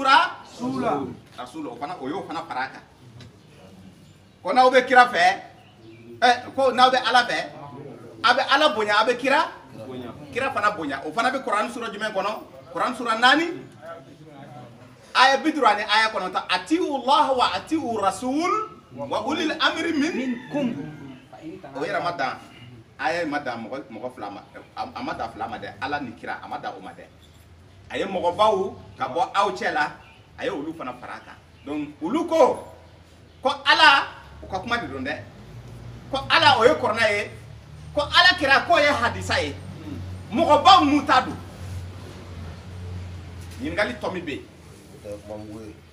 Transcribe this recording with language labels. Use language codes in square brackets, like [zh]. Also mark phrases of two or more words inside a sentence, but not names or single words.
[bm] rasula o fana o y'o fana fara a kan ko n'aw bɛ kira fɛ ko n'aw bɛ Ala fɛ a bɛ Ala bonya a bɛ kira fana bonya o fana bɛ Kur'an sura jumɛn kɔnɔ Kur'an sura 4 aya 50 ani aya 9 [ar] أطيعوا الله وأطيعوا الرسول وأولي الأمر منكم [bm] o yɛrɛ ma dan aya ma dan mɔgɔ fila ma a ma dan fila ma dɛ Ala ni kira a ma dan o ma dɛ a ye mɔgɔbaw ka bɔ aw cɛ la a ye olu fana fara a kan donc olu ko Ala u ka kuma de don dɛ ko Ala o ye Kur'ana ye ko Ala kira k'o ye hadisa ye mɔgɔbaw n'u ta don ɲininkali tɔ min bɛ yen